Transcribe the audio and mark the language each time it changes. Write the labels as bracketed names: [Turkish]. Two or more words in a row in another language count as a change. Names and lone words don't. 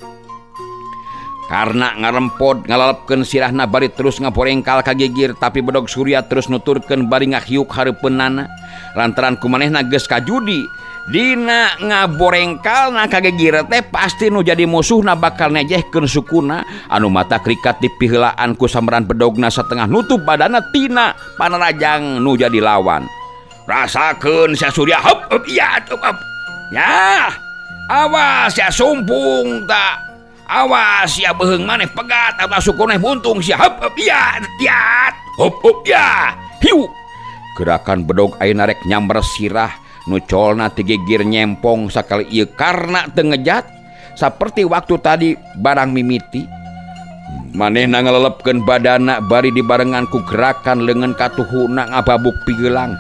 [Sundanese] Karena ngarempod ngalalapkeun sirahna bari terus ngaborengkal ka gigir tapi bedog Surya terus nuturkeun bari ngahiuk hareupeunana lantaran kumanehna geus kajudi dina ngaborengkalna ka gigir teh pasti nu jadi musuhna bakal nejehkeun sukuna anu mata krikat dipiheulaan ku sambaran bedogna satengah nutup badana tina panarajang nu jadi lawan. Rasakeun sia Surya hop ya ya awas ya sumpung tak. Awas ya beheung maneh pegat atau sukuneh buntung sia hop ya hop ya hiu. Gerakan bedog ayeuna rek nyamber sirah nu colna ti gigir nyempong sakali ieu karna teu ngejat saperti waktu tadi barang mimiti. Manehna ngalelepkeun badana bari dibarengan ku gerakan leungeun katuhuna ngababuk pigelang.